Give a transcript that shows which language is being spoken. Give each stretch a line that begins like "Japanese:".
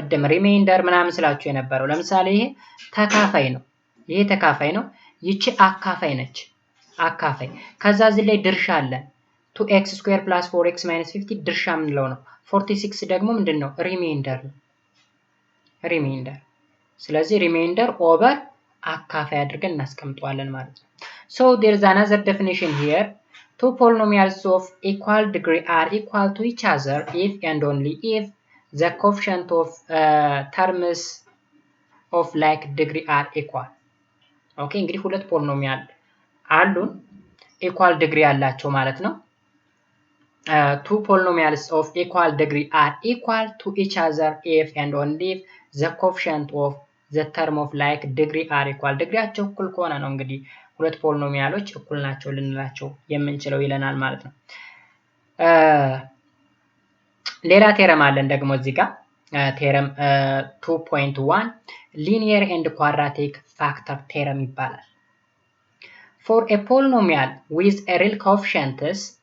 Amharic: ቀደም ሪሜይንደር ምናምን ስላችሁ የነበረው ለምሳሌ ይሄ ተካፋይ ነው፣ ይሄ ተካፋይ ነው፣ ይቺ አካፋይ ነች፣ አካፋይ። ከዛ እዚህ ላይ ድርሻ አለ 2x square plus 4x minus 50 ድርሻ ምንለው ነው። 46 ደግሞ ምንድነው? ሪሜይንደር ነው፣ ሪሜይንደር። ስለዚህ ሪሜይንደር ኦቨር አካፋይ አድርገን እናስቀምጠዋለን ማለት ነው።
English: So there is another definition here. Two polynomials of equal degree are equal to each other if and only if the coefficient of terms of like degree are equal.
Amharic: ኦኬ እንግዲህ ሁለት ፖሊኖሚያል አሉን ኢኳል ዲግሪ ያላቸው ማለት ነው።
English: two polynomials of equal degree are equal to each other if and only if the coefficient of the term of like degree are equal.
Amharic: ዲግሪያቸው እኩል ከሆነ ነው እንግዲህ ሁለት ፖሊኖሚያሎች እኩል ናቸው ልንላቸው የምንችለው ይለናል ማለት ነው። ሌላ ቴረም አለን ደግሞ እዚህ ጋር ቴረም 2.1 linear and quadratic factor theorem ይባላል።
English: For a polynomial with a real coefficients,